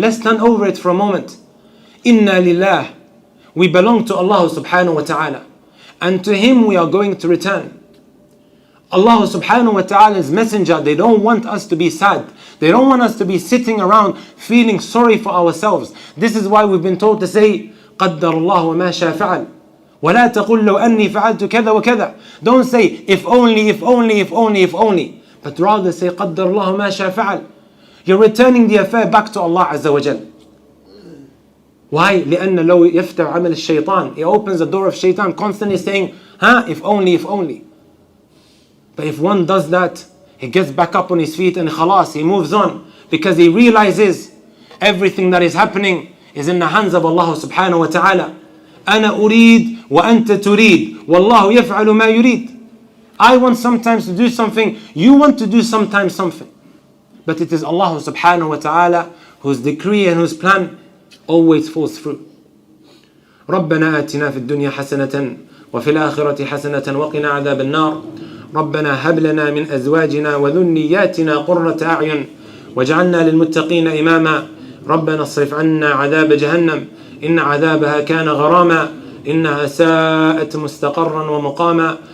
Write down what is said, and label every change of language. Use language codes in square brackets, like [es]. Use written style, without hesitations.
[en] Let's turn over it for a moment. Inna lillah. We belong to Allah subhanahu wa ta'ala. And to Him we are going to return. Allah subhanahu wa ta'ala's messenger, they don't want us to be sad. They don't want us to be sitting around feeling sorry for ourselves. This is why we've been told to say, [ar] قدر الله وما شاء فعل. ولا تقل لو أني فعلت كذا وكذا. [en] Don't say, if only, if only, if only, if only. But rather say, [ar] قدر الله ما شاء فعل. [en] You're returning the affair back to Allah Azza wa Jal. Why? [ar] لأن لو يفتح عمل الشيطان. [en] It opens the door of shaitan, constantly saying, if only, if only. But if one does that, he gets back up on his feet and khalas, he moves on, because he realizes everything that is happening is in the hands of Allah subhanahu wa ta'ala. [ar] أنا أريد وأنت تريد والله يفعل ما يريد. [en] I want sometimes to do something, you want to do sometimes something. But it is Allah subhanahu wa ta'ala whose decree and whose plan always falls through. [ar] ربنا آتنا في الدنيا حسنة وفي الآخرة حسنة وقنا عذاب النار. ربنا هب لنا من أزواجنا وذرياتنا قرة أعين واجعلنا للمتقين إماما. ربنا اصرف عنا عذاب جهنم إن عذابها كان غراما إنها ساءت مستقرا ومقاما.